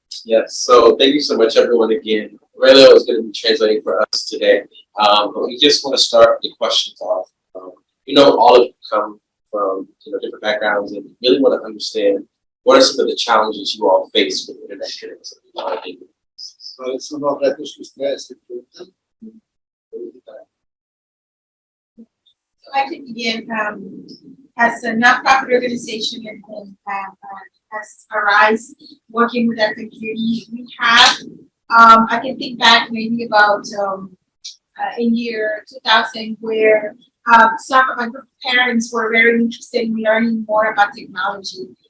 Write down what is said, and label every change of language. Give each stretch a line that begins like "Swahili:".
English: Yes, so thank you so much, everyone, again. Aurelia is going to be translating for us today. But we just want to start the questions off. All of you come from different backgrounds and really want to understand what are some of the challenges you all face with internet connectivity.
Spanish: So son los retos que ustedes enfrentan.
English: So I can begin as a nonprofit organization and as Arise, working with our community. We have, I can think back maybe about in year 2000 where some of my parents were very interested in learning more about technology.